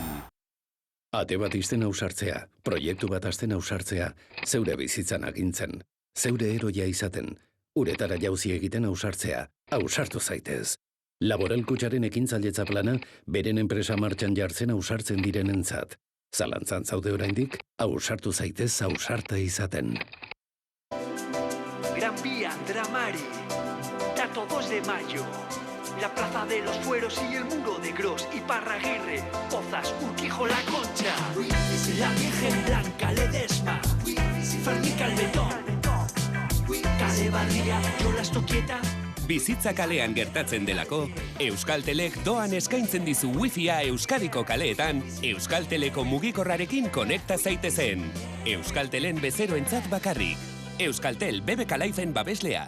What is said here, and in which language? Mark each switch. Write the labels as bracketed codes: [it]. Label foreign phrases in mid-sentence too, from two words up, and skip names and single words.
[eu] Ate bat izten ausartzea, proiektu bat azten ausartzea, zeure bizitzan agintzen, zeure eroia izaten, uretara jauzi egiten ausartzea, ausartu zaitez. Laboral Kutxaren ekintzailetza plana, beren enpresa martxan jartzen ausartzen direnentzat. Zalantzan zaude oraindik, ausartu zaitez ausarta izaten. [es] Gran Vía Andramari, dato 2 de mayo. La Plaza de los Fueros y el Muro de Gros y Parraguirre, Pozas, Urquijo, La Concha. La Virgen Blanca, Ledesma, Fermín Calvetón, Cale Barría, Yola Estoquieta, [eu] Bizitza kalean gertatzen delako, Euskaltelek doan eskaintzen dizu Wi-Fia Euskadiko kaleetan, Euskalteleko mugikorrarekin konekta zaitezen. Euskaltelen bezeroentzat bakarrik. Euskaltel BBK Lifeen babeslea.